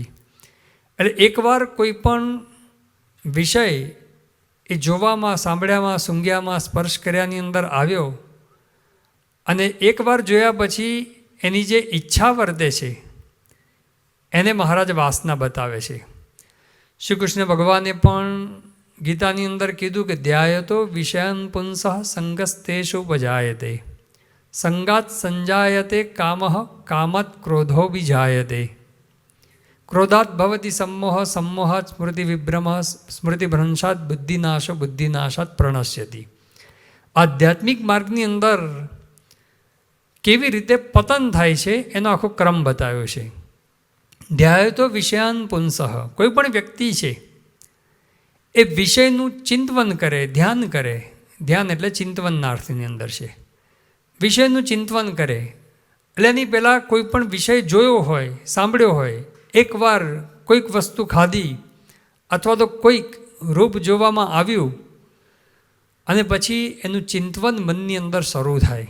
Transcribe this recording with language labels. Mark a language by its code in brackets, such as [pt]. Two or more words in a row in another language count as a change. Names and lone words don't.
[gu] એટલે એકવાર કોઈ પણ વિષય એ જોવામાં, સાંભળ્યામાં, સૂંઘ્યામાં, સ્પર્શ કર્યાની અંદર આવ્યો અને એકવાર જોયા પછી એની જે ઈચ્છા વર્તે છે એને મહારાજ વાસના બતાવે છે। શ્રી કૃષ્ણ ભગવાને પણ ગીતાની અંદર કીધું કે [sa] ધ્યાયતો વિષયાન પુંસઃ સંગસ્તેષુ ઉપજાયતે સંગાત સંજાયતે કામઃ કામત ક્રોધો વિજાયતે ક્રોધાત ભવતિ सम्मोह सम्मोहात् સ્મૃતિ વિભ્રમઃ સ્મૃતિભ્રંશાત બુદ્ધિનાશો બુદ્ધિનાશાત પ્રણશ્યતિ। [gu] આધ્યાત્મિક માર્ગની અંદર કેવી રીતે પતન થાય છે એનો આખો ક્રમ બતાવ્યો છે। [sa] ધ્યાય તો વિષયાન પુંસઃ, [gu] કોઈ પણ વ્યક્તિ છે એ વિષયનું ચિંતવન કરે, ધ્યાન કરે, ધ્યાન એટલે ચિંતવનના અર્થની અંદર છે, વિષયનું ચિંતવન કરે એટલે એની પહેલાં કોઈ પણ વિષય જોયો હોય, સાંભળ્યો હોય, એકવાર કોઈક વસ્તુ ખાધી અથવા તો કોઈક રૂપ જોવામાં આવ્યું અને પછી એનું ચિંતવન મનની અંદર શરૂ થાય.